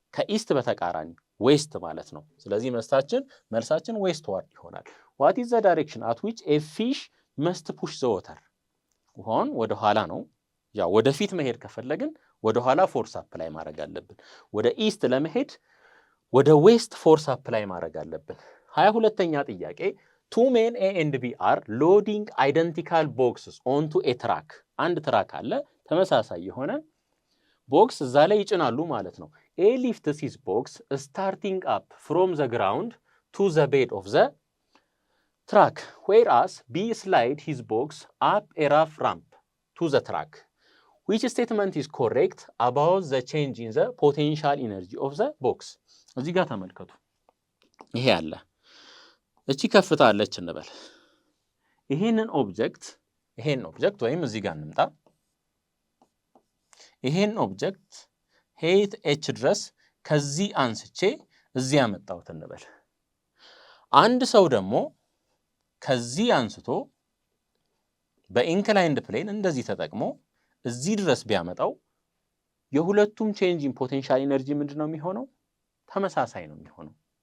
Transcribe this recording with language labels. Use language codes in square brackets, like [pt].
[am] ከኢስት በተቃራኒ ዌስት ማለት ነው። ስለዚህ መልሳችን ዌስት ዋርድ ይሆናል። [en] what is the direction at which a fish must push the water? [am] ውሃውን ወደ ኋላ ነው። ያው ወደፊት መሄድ ከፈለግን ወደ ኋላ ፎርስ አፕላይ ማድረግ አለብን። ወደ ኢስት ለመሄድ ወደ ዌስት ፎርስ አፕላይ ማድረግ አለብን። 22ኛ ጥያቄ [en] two men A and B are loading identical boxes onto a truck. [am] አንድ ትራክ አለ ተመሳሳይ የሆነ ቦክስ እዛ ላይ ይጭናሉ ማለት ነው። [en] A lifts his box starting up from the ground to the bed of the truck, whereas B slides his box up a rough ramp to the truck. Which statement is correct about the change in the potential energy of the box? [am] እዚህ ጋር ተመልከቱ። ይሄ አለ እቺ ከፍታ አለች እንበል። ይሄንን ኦብጀክት ወይም እዚህ ጋር እንምጣ። ይሄን ኦብጀክት ሄት ኤች ድረስ ከዚህ አንስቼ እዚህ ያመጣሁት እንበል። አንድ ሰው ደግሞ ከዚህ አንስቶ በኢንክላይንድ ፕሌን እንደዚህ ተጠቅሞ እዚህ ድረስ ቢያመጣው የሁለቱም ቼንጅ ኢን ፖቴንሻል ኢነርጂ ምንድነው የሚሆነው? ተመሳሳይ ነው የሚሆነው።